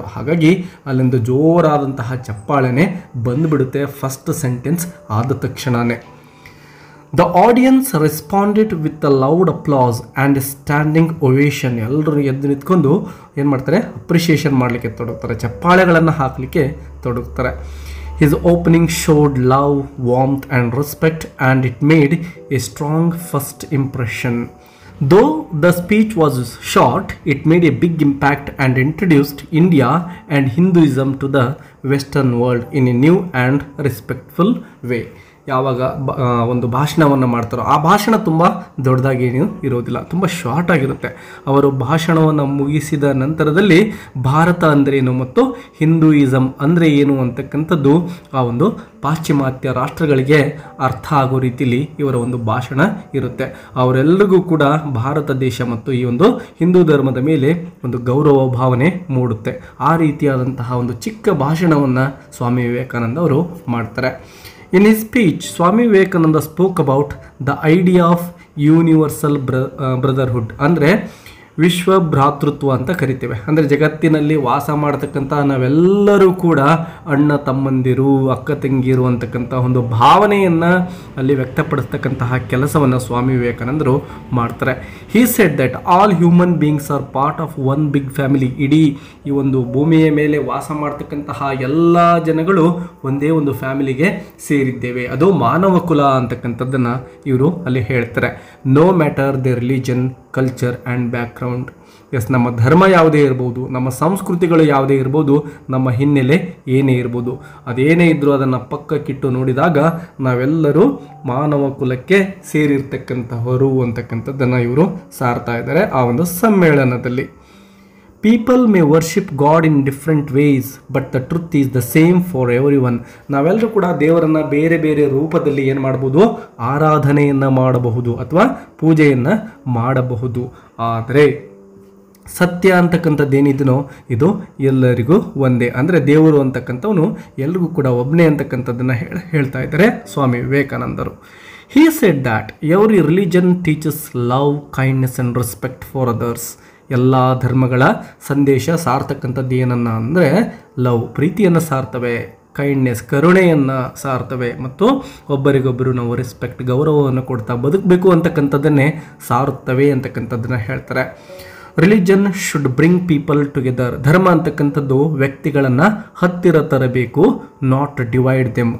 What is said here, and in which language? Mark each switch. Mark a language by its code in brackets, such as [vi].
[kn] ಹಾಗಾಗಿ ಅಲ್ಲೊಂದು ಜೋರಾದಂತಹ ಚಪ್ಪಾಳೆನೇ ಬಂದುಬಿಡುತ್ತೆ ಫಸ್ಟ್ ಸೆಂಟೆನ್ಸ್ ಆದ ತಕ್ಷಣವೇ. [en] The audience responded with a loud applause and standing ovation. [kn] ಎಲ್ಲರೂ ಎದ್ದು ನಿಂತ್ಕೊಂಡು ಏನು ಮಾಡ್ತಾರೆ, ಅಪ್ರಿಷಿಯೇಷನ್ ಮಾಡಲಿಕ್ಕೆ ತೊಡಗ್ತಾರೆ, ಚಪ್ಪಾಳೆಗಳನ್ನು ಹಾಕಲಿಕ್ಕೆ ತೊಡಗ್ತಾರೆ. [en] His opening showed love, warmth and respect, and it made a strong first impression. Though the speech was short, it made a big impact and introduced India and Hinduism to the Western world in a new and respectful way. [kn] ಯಾವಾಗ ಒಂದು ಭಾಷಣವನ್ನು ಮಾಡ್ತಾರೋ ಆ ಭಾಷಣ ತುಂಬ ದೊಡ್ಡದಾಗೇನು ಇರೋದಿಲ್ಲ, ತುಂಬ short ಆಗಿರುತ್ತೆ. ಅವರು ಭಾಷಣವನ್ನು ಮುಗಿಸಿದ ನಂತರದಲ್ಲಿ ಭಾರತ ಅಂದ್ರೇನು ಮತ್ತು ಹಿಂದೂಯಿಸಮ್ ಅಂದರೆ ಏನು ಅಂತಕ್ಕಂಥದ್ದು ಆ ಒಂದು ಪಾಶ್ಚಿಮಾತ್ಯ ರಾಷ್ಟ್ರಗಳಿಗೆ ಅರ್ಥ ಆಗೋ ರೀತಿಯಲ್ಲಿ ಇವರ ಒಂದು ಭಾಷಣ ಇರುತ್ತೆ. ಅವರೆಲ್ಲರಿಗೂ ಕೂಡ ಭಾರತ ದೇಶ ಮತ್ತು ಈ ಒಂದು ಹಿಂದೂ ಧರ್ಮದ ಮೇಲೆ ಒಂದು ಗೌರವ ಭಾವನೆ ಮೂಡುತ್ತೆ. ಆ ರೀತಿಯಾದಂತಹ ಒಂದು ಚಿಕ್ಕ ಭಾಷಣವನ್ನು ಸ್ವಾಮಿ ವಿವೇಕಾನಂದ ಅವರು ಮಾಡ್ತಾರೆ. [en] In his speech, Swami Vivekananda spoke about the idea of universal brotherhood. [kn] ಅಂದರೆ ವಿಶ್ವ ಭ್ರಾತೃತ್ವ ಅಂತ ಕರಿತೇವೆ. ಅಂದರೆ ಜಗತ್ತಿನಲ್ಲಿ ವಾಸ ಮಾಡತಕ್ಕಂಥ ನಾವೆಲ್ಲರೂ ಕೂಡ ಅಣ್ಣ ತಮ್ಮಂದಿರು, ಅಕ್ಕ ತಂಗಿರು ಅಂತಕ್ಕಂಥ ಒಂದು ಭಾವನೆಯನ್ನು ಅಲ್ಲಿ ವ್ಯಕ್ತಪಡಿಸ್ತಕ್ಕಂತಹ ಕೆಲಸವನ್ನು ಸ್ವಾಮಿ ವಿವೇಕಾನಂದರು ಮಾಡ್ತಾರೆ. [en] He said that all human beings are part of one big family. [kn] ಇಡೀ ಈ ಒಂದು ಭೂಮಿಯ ಮೇಲೆ ವಾಸ ಮಾಡ್ತಕ್ಕಂತಹ ಎಲ್ಲ ಜನಗಳು ಒಂದೇ ಒಂದು ಫ್ಯಾಮಿಲಿಗೆ ಸೇರಿದ್ದೇವೆ, ಅದು ಮಾನವ ಕುಲ ಅಂತಕ್ಕಂಥದ್ದನ್ನು ಇವರು ಅಲ್ಲಿ ಹೇಳ್ತಾರೆ. [en] No matter the religion, culture and background. [kn] S, ನಮ್ಮ ಧರ್ಮ ಯಾವುದೇ ಇರ್ಬೋದು, ನಮ್ಮ ಸಂಸ್ಕೃತಿಗಳು ಯಾವುದೇ ಇರ್ಬೋದು, ನಮ್ಮ ಹಿನ್ನೆಲೆ ಏನೇ ಇರ್ಬೋದು, ಅದೇನೇ ಇದ್ದರೂ ಅದನ್ನು ಪಕ್ಕಕ್ಕಿಟ್ಟು ನೋಡಿದಾಗ ನಾವೆಲ್ಲರೂ ಮಾನವ ಕುಲಕ್ಕೆ ಸೇರಿರ್ತಕ್ಕಂಥವರು ಅಂತಕ್ಕಂಥದ್ದನ್ನು ಇವರು ಸಾರ್ತಾ ಇದ್ದಾರೆ ಆ ಒಂದು ಸಮ್ಮೇಳನದಲ್ಲಿ. [en] People may worship God in different ways, but the truth is the same for everyone. [kn] ನಾವೆಲ್ಲರೂ ಕೂಡ ದೇವರನ್ನು ಬೇರೆ ಬೇರೆ ರೂಪದಲ್ಲಿ ಏನು ಮಾಡ್ಬೋದು, ಆರಾಧನೆಯನ್ನು ಮಾಡಬಹುದು ಅಥವಾ ಪೂಜೆಯನ್ನು ಮಾಡಬಹುದು. ಆದರೆ ಸತ್ಯ ಅಂತಕ್ಕಂಥದ್ದೇನಿದನೋ ಇದು ಎಲ್ಲರಿಗೂ ಒಂದೇ. ಅಂದರೆ ದೇವರು ಅಂತಕ್ಕಂಥವನು ಎಲ್ರಿಗೂ ಕೂಡ ಒಬ್ಬನೇ ಅಂತಕ್ಕಂಥದ್ದನ್ನು ಹೇಳ್ತಾ ಇದ್ದಾರೆ ಸ್ವಾಮಿ ವಿವೇಕಾನಂದರು. [en] He said that every religion teaches love, kindness and respect for others. [kn] ಎಲ್ಲ ಧರ್ಮಗಳ ಸಂದೇಶ ಸಾರ್ತಕ್ಕಂಥದ್ದು ಏನನ್ನ ಅಂದರೆ ಲವ್, ಪ್ರೀತಿಯನ್ನು ಸಾರ್ತವೆ, ಕೈಂಡ್ನೆಸ್, ಕರುಣೆಯನ್ನು ಸಾರ್ತವೆ ಮತ್ತು ಒಬ್ಬರಿಗೊಬ್ಬರು ನಾವು ರೆಸ್ಪೆಕ್ಟ್, ಗೌರವವನ್ನು ಕೊಡ್ತಾ ಬದುಕಬೇಕು ಅಂತಕ್ಕಂಥದ್ದನ್ನೇ ಸಾರುತ್ತವೆ ಅಂತಕ್ಕಂಥದ್ದನ್ನು ಹೇಳ್ತಾರೆ. [en] Religion should bring people together. [kn] ಧರ್ಮ ಅಂತಕ್ಕಂಥದ್ದು ವ್ಯಕ್ತಿಗಳನ್ನು ಹತ್ತಿರ ತರಬೇಕು, [en] Not divide them.